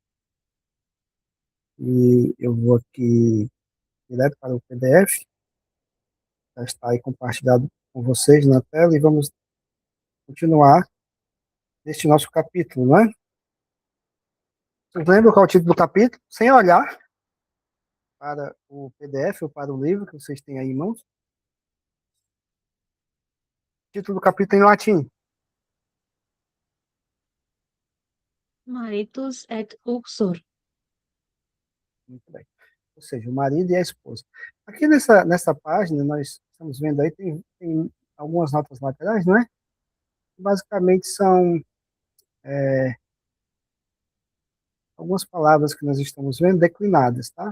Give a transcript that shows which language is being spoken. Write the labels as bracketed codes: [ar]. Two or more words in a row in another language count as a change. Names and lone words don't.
[pt] E eu vou aqui direto para o PDF, já está aí compartilhado com vocês na tela, e vamos continuar neste nosso capítulo, não é? Vocês lembram qual é o título do capítulo? Sem olhar para o PDF ou para o livro que vocês têm aí em mãos. O título do capítulo em latim. [la] Maritus et uxor. [pt] Muito bem. Ou seja, o marido e a esposa. Aqui nessa página, nós estamos vendo aí, tem algumas notas laterais, não é? Basicamente são algumas palavras que nós estamos vendo declinadas, tá?